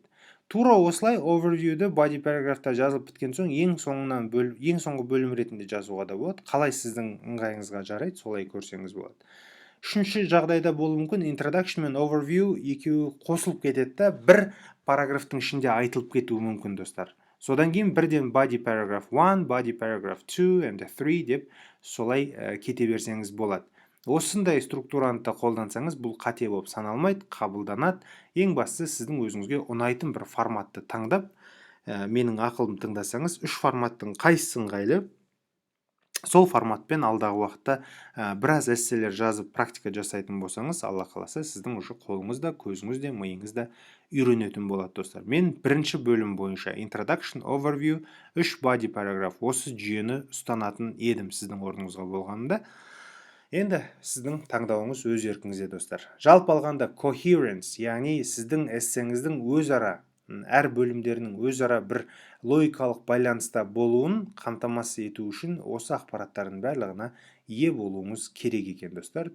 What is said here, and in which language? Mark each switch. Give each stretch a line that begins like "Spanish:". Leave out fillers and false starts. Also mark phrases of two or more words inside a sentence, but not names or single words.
Kazakh: Тура осылай
English: overviewді body paragraphтар
Kazakh: жазылып біткен соң ең соңғы бөлім ретінде жазуға да болады. Қалай сіздің ыңғайыңызға жарайды, солай көрсеңіз болады. Үшінші жағдайда болуы мүмкін, introduction мен overview екеуі қосылып кетеді, бір параграфтың ішінде айтылып кетуі мүмкін, достар. Содан кейін бірден
English: body paragraph 1, body paragraph 2 and 3
Kazakh: деп солай кете берсеңіз болады. Осындай структураны қолдансаңыз, бұл қате болып саналмайды, қабылданады. Ең бастысы сіздің өзіңізге ұнайтын бір форматты таңдап, менің ақылым тыңдасаңыз, 3 форматтың қайсысы ыңғайлы, сол форматпен алдағы уақытта біраз эсселер жазып практика жасайтын болсаңыз, алла қаласа сіздің уже қолыңызда, көзіңізде, миыңызда үйренетін болады, достар. Мен бірінші бөлім бойынша
English: introduction, overview, 3 body paragraph
Kazakh: осы жүйені ұстанатын едім сіздің орныңызға болғанында. Енді сіздің таңдауыңыз өз еркіңізде, достар. Жалпы алғанда coherence, яғни сіздің эссеңіздің өзара әр бөлімдерінің өзара бір логикалық байланыста болуын қамтамасыз ету үшін осы ақпараттардың барлығына ие болуыңыз керек екен, достар.